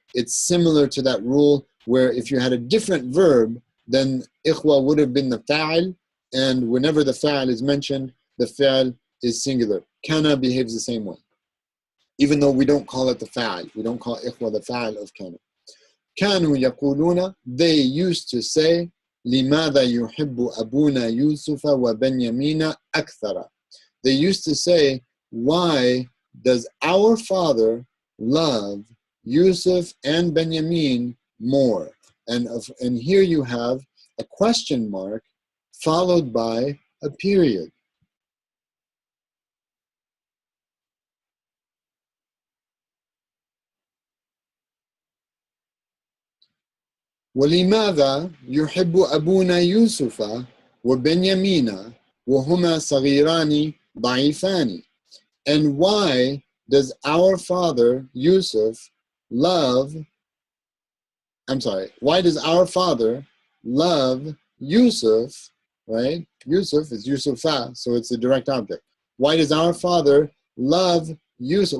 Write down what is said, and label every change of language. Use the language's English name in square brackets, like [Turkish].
[English] It's similar to that rule where if you had a different verb, then ikhwa would have been the fa'il, and whenever the fa'il is mentioned, the fa'il is singular. Kana behaves the same way. Even though we don't call it the fa'il. We don't call ikhwa the fa'il of kana. [Arabic] كانوا يقولون, [English] they used to say, [Arabic] لماذا يحب أبونا يوسف وبنيامين أكثر. [English] They used to say, why does our father love Yusuf and Benjamin more? And here you have a question mark followed by a period. [Arabic] ولماذا يحب أبونا يوسف وبنيامين وهما صغيران ضعيفان. [English] And why does our father Yusuf why does our father love Yusuf, right? Yusuf is Yusufa, so it's a direct object. Why does our father love Yusuf?